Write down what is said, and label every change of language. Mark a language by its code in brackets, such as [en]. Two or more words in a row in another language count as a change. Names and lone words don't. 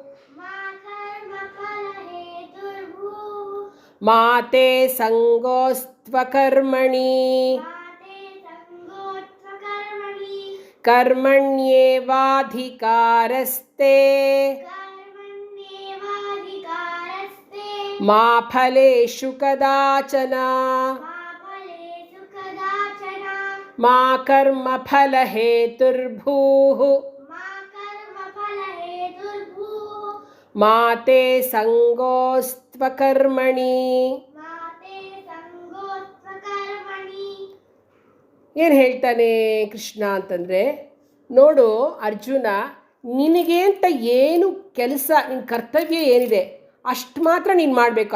[sa] ಮಾತೆ ಸಂಗೋಸ್ತ್ವಕರ್ಮಣಿ ಕರ್ಮಣ್ಯೇವಾಧಿಕಾರಸ್ತೆ ಮಾ ಫಲೇಷು ಕದಾಚನ ಮಾ ಕರ್ಮ ಫಲ ಹೇತುರ್ಭೂಃ ಮಾತೆ ಸಂಗೋಸ್ತ್ವಕರ್ಮಣಿ. [kn] ಏನು ಹೇಳ್ತಾನೆ ಕೃಷ್ಣ ಅಂತಂದರೆ, ನೋಡು ಅರ್ಜುನ, ನಿನಗೆ ಅಂತ ಏನು ಕೆಲಸ, ನಿನ್ನ ಕರ್ತವ್ಯ ಏನಿದೆ ಅಷ್ಟು ಮಾತ್ರ ನೀನು ಮಾಡಬೇಕು.